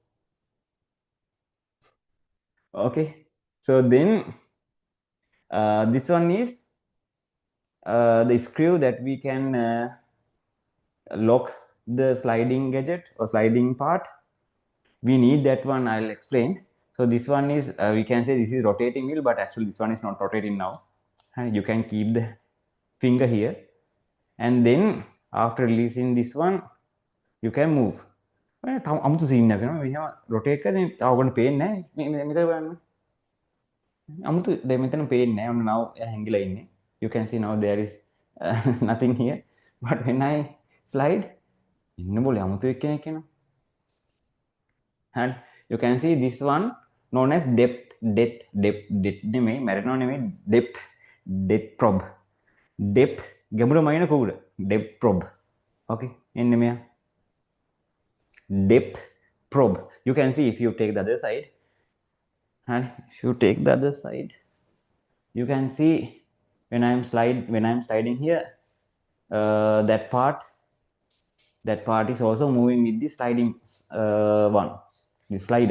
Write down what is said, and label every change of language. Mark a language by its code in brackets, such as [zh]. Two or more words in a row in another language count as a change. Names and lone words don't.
[en] Okay, so then this one is the screw that we can lock the sliding gadget or sliding part. We need that one. I'll explain. So this one is we can say this is rotating wheel, but actually this one is not rotating now. And you can keep the finger here, and then after releasing this one, you can move. [si] අමුතු සීන් එකක් වෙනවා. මෙහෙම rotate කරන්නේ තව ඔයගොල්ලෝ පේන්නේ නැහැ. මෙතන බලන්න. අමුතු දැන් මෙතන පේන්නේ නැහැ. ඔන්න now හැංගිලා ඉන්නේ. [en] You can see now there is nothing here. But when I slide, [si] ඉන්න බෝලේ අමුතු එක්කෙනෙක් එනවා. [en] And you can see this one known as depth [si] නෙමෙයි මැරෙනව නෙමෙයි [en] depth probe. [si] Depth ගැඹුර මයින කවුද? [en] Depth probe. [si] Okay, එන්න මෙයා. [en] Depth probe. You can see if you take the other side, and if you take the other side, you can see when I'm sliding here, that part is also moving with the sliding one, the slider.